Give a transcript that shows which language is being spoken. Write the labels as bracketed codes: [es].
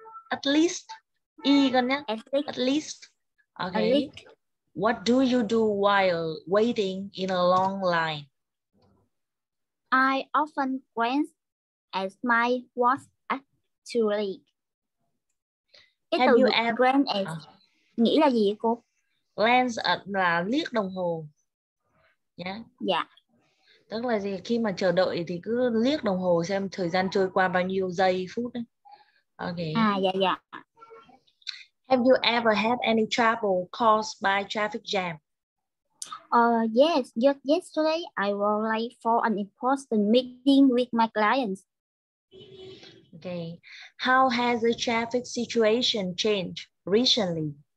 [en] At least. At least. Okay. At least. What do you do while waiting in a long line? I often glance at my watch actually. [vi] Cái [en] Have [vi] từ [en] you ever... [vi] glance at nghĩa là gì vậy cô? Glance là liếc đồng hồ. Yeah. Dạ. Tức là gì? Khi mà chờ đợi thì cứ liếc đồng hồ xem thời gian trôi qua bao nhiêu giây, phút đấy. [en] Okay. [vi] Dạ, dạ. [en] Have you ever had any trouble caused by traffic jam? Yes. Just yesterday, I was late for an important meeting with my clients. Okay. How has the traffic situation changed recently?